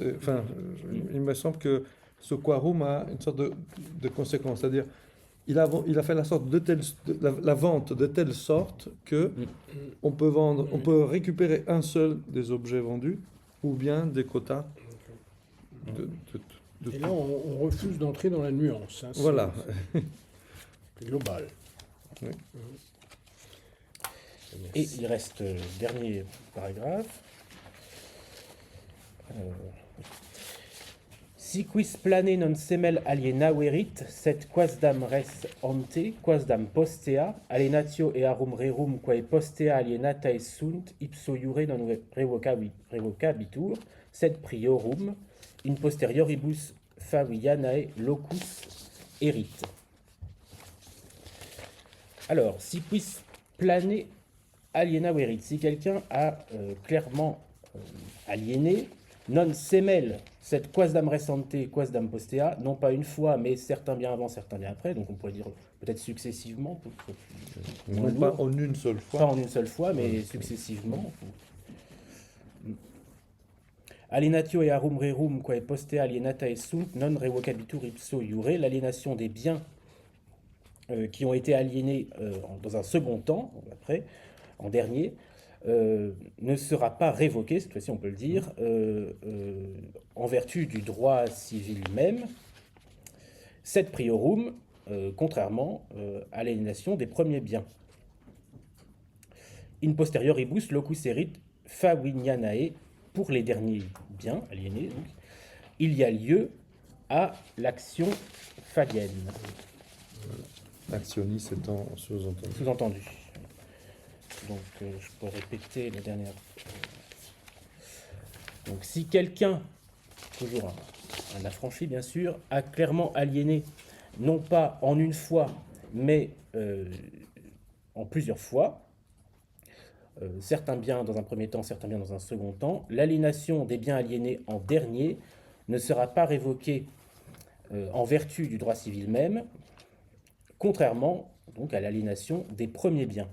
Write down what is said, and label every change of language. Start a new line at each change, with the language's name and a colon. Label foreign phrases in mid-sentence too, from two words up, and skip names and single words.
French: Enfin, il me semble que ce quorum a une sorte de conséquence, c'est-à-dire, il a fait la vente de telle sorte que on peut vendre, on peut récupérer un seul des objets vendus ou bien des quotas de Et là, on refuse d'entrer dans la nuance. Hein, Voilà. C'est global. Oui. Et il reste le dernier paragraphe.
Latin: Si quis plane non semel alienaverit, sed quasdam res ante, quasdam postea, alienatio earum rerum quae postea alienatae sunt, ipso iure non revocabitur, sed priorum, in posterioribus favianae locus erit.
French: Alors,
Latin: si quis plane alienaverit,
French: si quelqu'un a clairement aliéné,
Latin: non semel,
French: cette
Latin: quasdam resante, quasdam postea,
French: non pas une fois, mais certains bien avant, certains bien après, donc on pourrait dire peut-être successivement, non pas en une seule pas fois. en une seule fois, mais successivement.
Latin: Alienatio earum rerum quae postea alienatae sunt non revocabitur ipso iure,
French: l'aliénation des biens qui ont été aliénés dans un second temps, après, en dernier, ne sera pas révoquée, cette fois-ci on peut le dire, en vertu du droit civil même,
Latin: sed priorum,
French: contrairement à l'aliénation des premiers biens.
Latin: In posterioribus locus erit favignanae,
French: pour les derniers biens aliénés, donc, il y a lieu à l'action fabienne. Actionnis étant sous-entendu. Sous-entendu. Donc, je peux répéter la dernière. Donc, si quelqu'un, toujours un affranchi bien sûr, a clairement aliéné, non pas en une fois, mais en plusieurs fois, certains biens dans un premier temps, certains biens dans un second temps, l'aliénation des biens aliénés en dernier ne sera pas révoquée en vertu du droit civil même, contrairement donc à l'aliénation des premiers biens.